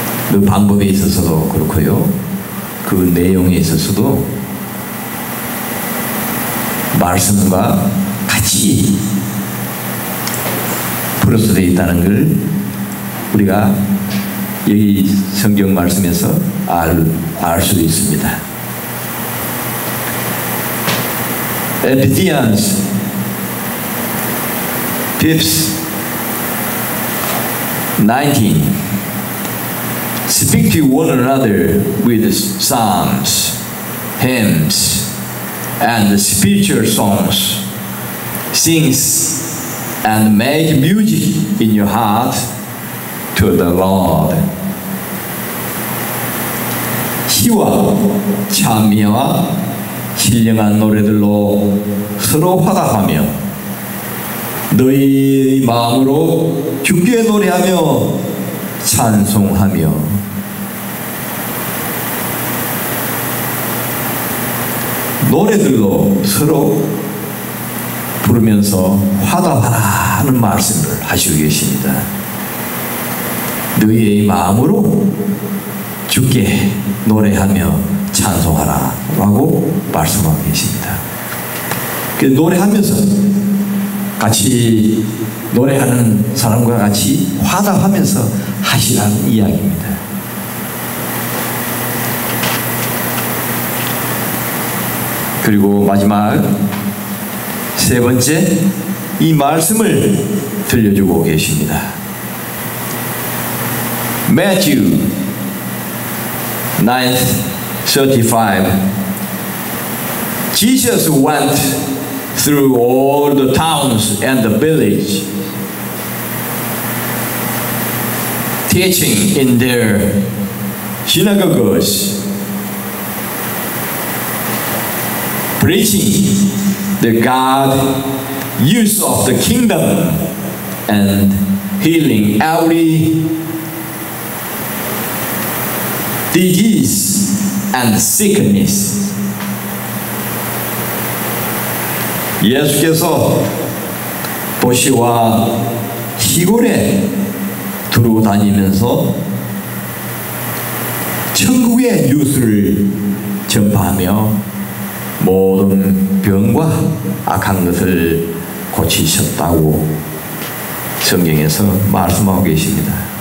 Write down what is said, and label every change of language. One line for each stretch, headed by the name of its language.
Korean: 그 방법에 있어서도 그렇고요. 그 내용에 있어서도 말씀과 같이 플러스 되어 있다는 걸 우리가 여기 성경 말씀에서 알 수 있습니다.
English: Ephesians 5:19 Speak to one another with psalms, hymns, and spiritual songs. Sing and make music in your heart to the Lord.
Korean: 시와 찬미와 신령한 노래들로 서로 화답하며 너희 마음으로 주께 노래하며 찬송하며 노래들로 서로 부르면서 화답하라는 말씀을 하시고 계십니다. 너희의 마음으로 주께 노래하며 찬송하라 라고 말씀하고 계십니다. 노래하면서 같이 노래하는 사람과 같이 화답하면서 하시라는 이야기입니다. 그리고 마지막 세 번째 이 말씀을 들려주고 계십니다.
English: Matthew 9:35 Jesus went through all the towns and the village, teaching in their synagogues, preaching the God use of the kingdom and healing every disease and sickness.
Korean: 예수께서 도시와 시골에 두루 다니면서 천국의 뉴스를 전파하며 모든 병과 악한 것을 고치셨다고 성경에서 말씀하고 계십니다.